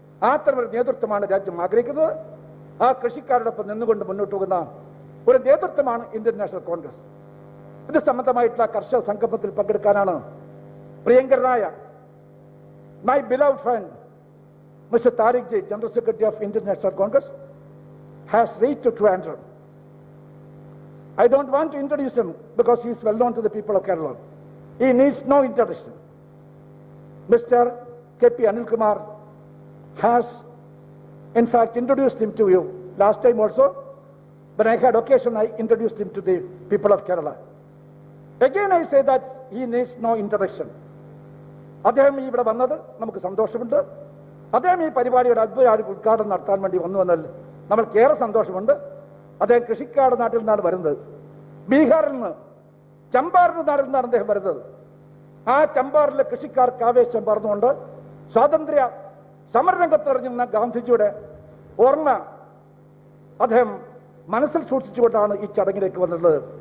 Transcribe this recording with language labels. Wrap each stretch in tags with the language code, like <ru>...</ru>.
<ml>അത്തരമൊരു നേതൃത്വമാണ് രാജ്യം ആഗ്രഹിക്കുന്നത്. ആ കൃഷിക്കാരോടൊപ്പം നിന്നുകൊണ്ട് മുന്നോട്ട് പോകുന്ന ഒരു നേതൃത്വമാണ് ഇന്ത്യൻ നാഷണൽ കോൺഗ്രസ്. ഇത് സംബന്ധമായിട്ടുള്ള കർഷക സംഗമത്തിൽ പങ്കെടുക്കാനാണ് പ്രിയങ്കരനായ</ml> <en>My beloved friend mister Tariq ji, general secretary of Indian National Congress, has reached Trivandrum. I don't want to introduce him because he is well known to the people of Kerala. He needs no introduction. Mr. K.P. Anil Kumar has in fact introduced him to you last time also. When I had occasion, I introduced him to the people of Kerala. Again I say that he needs no introduction.</en> <ml>അദ്ദേഹം ഇവിടെ വന്നത് നമുക്ക് സന്തോഷമുണ്ട്. അദ്ദേഹം ഈ പരിപാടിയുടെ അത്ഭുത ഉദ്ഘാടനം നടത്താൻ വേണ്ടി വന്നതിൽ നമ്മൾക്കേറെ സന്തോഷമുണ്ട്. അദ്ദേഹം കൃഷിക്കാട് നാട്ടിൽ നിന്നാണ് വരുന്നത്. ബീഹാറിൽ നിന്ന്, ചമ്പാറിന്റെ നാട്ടിൽ നിന്നാണ് അദ്ദേഹം വരുന്നത്. ആ ചമ്പാറിലെ കൃഷിക്കാർക്ക് ആവേശം പറഞ്ഞുകൊണ്ട് സ്വാതന്ത്ര്യ സമരരംഗത്തിറങ്ങുന്ന ഗാന്ധിജിയുടെ ഓർമ്മ അദ്ദേഹം മനസ്സിൽ സൂക്ഷിച്ചുകൊണ്ടാണ് ഈ ചടങ്ങിലേക്ക് വന്നിട്ടുള്ളത്.</ml>